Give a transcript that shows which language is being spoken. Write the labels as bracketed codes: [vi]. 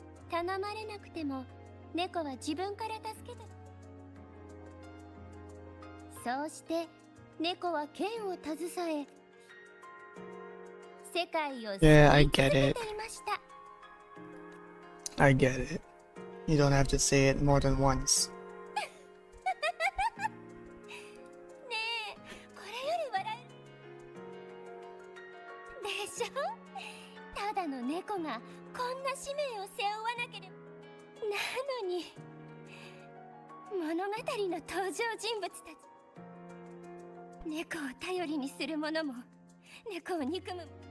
[ja] 頼まれなくても猫は自分から助けて。そうして猫は剣を携え世界を救い続けていました。 [en] I get it. You don't have to say it more than once. [ja] ねえ、これより笑えるでしょ。ただの猫がこんな使命を背負わなければ。なのに物語の登場人物たち、猫を頼りにする者も猫を憎む。